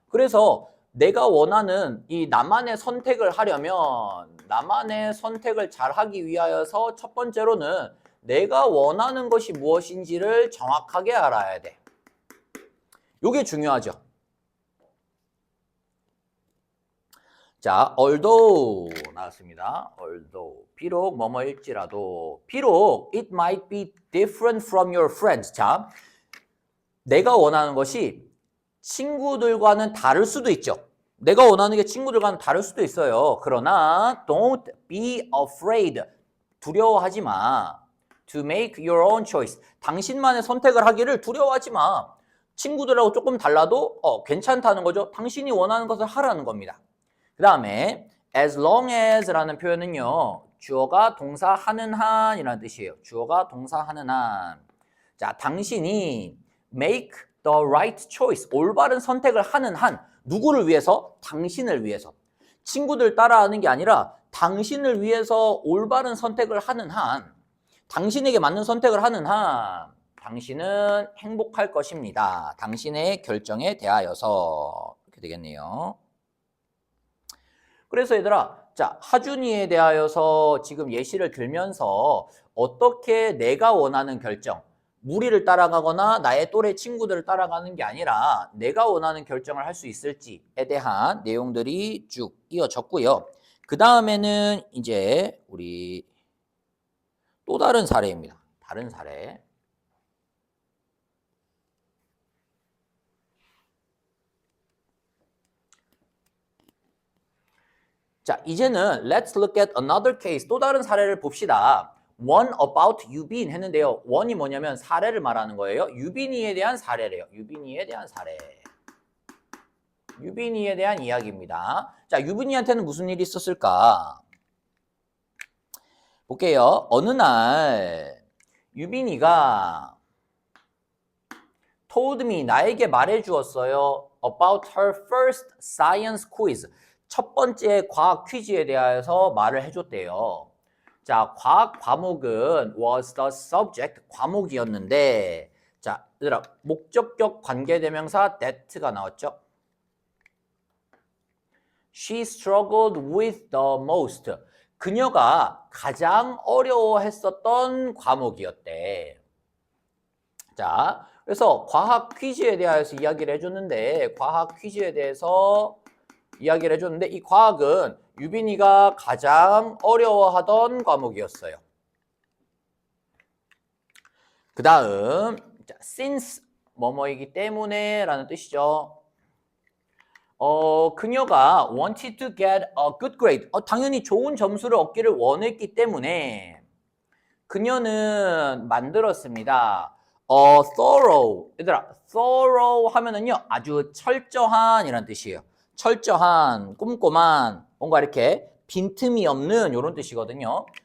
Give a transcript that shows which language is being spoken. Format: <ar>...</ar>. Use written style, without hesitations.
<ko>그래서 내가 원하는 이 나만의 선택을 하려면 나만의 선택을 잘 하기 위하여서 첫 번째로는 내가 원하는 것이 무엇인지를 정확하게 알아야 돼. 이게 중요하죠. 자, although 나왔습니다.</ko> <en>although</en> <ko>비록 뭐뭐일지라도 비록</ko> <en>it might be different from your friends.</en> <ko>자, 내가 원하는 것이 친구들과는 다를 수도 있죠. 내가 원하는 게 친구들과는 다를 수도 있어요. 그러나</ko> <en>don't be afraid.</en> <ko>두려워하지 마.</ko> <en>To make your own choice.</en> <ko>당신만의 선택을 하기를 두려워하지 마. 친구들하고 조금 달라도 괜찮다는 거죠. 당신이 원하는 것을 하라는 겁니다. 그 다음에</ko> <en>as long as</en> <ko>라는 표현은요. 주어가 동사 하는 한이라는 뜻이에요. 주어가 동사 하는 한. 자, 당신이</ko> <en>make the right choice.</en> <ko>올바른 선택을 하는 한. 누구를 위해서? 당신을 위해서. 친구들 따라하는 게 아니라 당신을 위해서 올바른 선택을 하는 한. 당신에게 맞는 선택을 하는 한. 당신은 행복할 것입니다. 당신의 결정에 대하여서. 이렇게 되겠네요. 그래서 얘들아, 자, 하준이에 대하여서 지금 예시를 들면서 어떻게 내가 원하는 결정, 무리를 따라가거나 나의 또래 친구들을 따라가는 게 아니라 내가 원하는 결정을 할 수 있을지에 대한 내용들이 쭉 이어졌고요. 그 다음에는 이제 우리 또 다른 사례입니다. 다른 사례. 자, 이제는</ko> <en>let's look at another case.</en> <ko>또 다른 사례를 봅시다.</ko> <en>One about</en> <ko>유빈 했는데요. one이 뭐냐면 사례를 말하는 거예요. 유빈이에 대한 사례래요. 유빈이에 대한 사례. 유빈이에 대한 이야기입니다. 자, 유빈이한테는 무슨 일이 있었을까? 볼게요. 어느 날 유빈이가</ko> <en>told me,</en> <ko>나에게 말해주었어요.</ko> <en>about her first science quiz.</en> <ko>첫 번째 과학 퀴즈에 대해서 말을 해줬대요. 자, 과학 과목은</ko> <en>was the subject,</en> <ko>과목이었는데, 자, 얘들아, 목적격 관계대명사 that가 나왔죠?</ko> <en>She struggled with the most.</en> <ko>그녀가 가장 어려워했었던 과목이었대. 자, 그래서 과학 퀴즈에 대해서 이야기를 해줬는데, 과학 퀴즈에 대해서 이야기를 해줬는데, 이 과학은 유빈이가 가장 어려워하던 과목이었어요. 그 다음, since 뭐뭐이기 때문에 라는 뜻이죠. 그녀가</ko> <en>wanted to get a good grade.</en> <ko>당연히 좋은 점수를 얻기를 원했기 때문에 그녀는 만들었습니다.</ko> <en>thorough.</en> <ko>얘들아, thorough 하면은요, 아주 철저한 이란 뜻이에요. 철저한, 꼼꼼한, 뭔가 이렇게 빈틈이 없는 이런 뜻이거든요.</ko>